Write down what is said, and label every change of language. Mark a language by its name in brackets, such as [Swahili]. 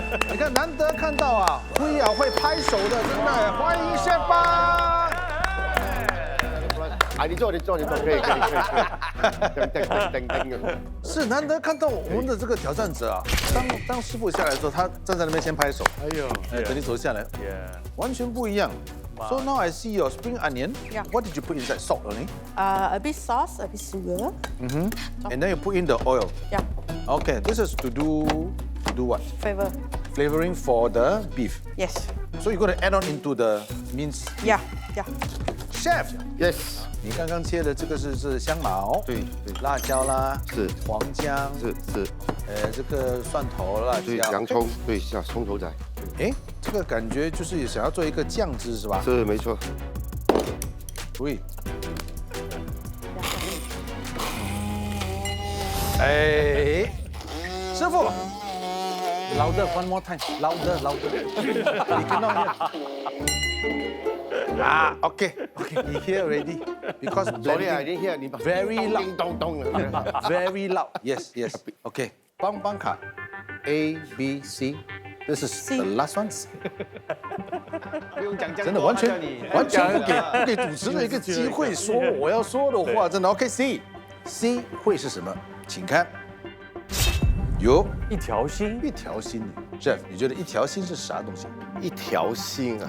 [Chinese] 你看，难得看到啊，辉啊会拍手的，真的，欢迎chef吧。你坐，可以。噔。是难得看到我们的这个挑战者啊，当师傅下来的时候，他站在那边先拍手，哎呦，等你走下来，完全不一样。 [English] So now I see your spring onion. Yeah. What did you put inside? Salt only. A bit sauce, a bit sugar. And then you put in the oil. Yeah. Okay, this is to do what? Flavor. Flavoring for the beef. Yes. So you're going to add on into the minced. Yeah. Yeah. Chef, Yes。 [Chinese] 你刚刚切的这个是香茅，对，辣椒啦，是黄姜，是。这个蒜头、辣对，椒、洋葱，对，像葱头仔，哎，这个感觉就是想要做一个酱汁是吧？是没错。对。哎，师傅， louder one more time，louder。你看到没有？啊 ， OK， here already because [English] Sorry, I didn't hear 你 very loud， [Chinese] 叮咚咚的。 [English] very loud. Yes. OK， 邦邦卡 A B C。 This is the last one。 [Chinese] 不用讲真的完全不给主持人一个机会说我要说的话，真的。 OK C 会是什么？请看，有一条心，一条心。 Chef， 你觉得一条心是啥东西？一条心啊，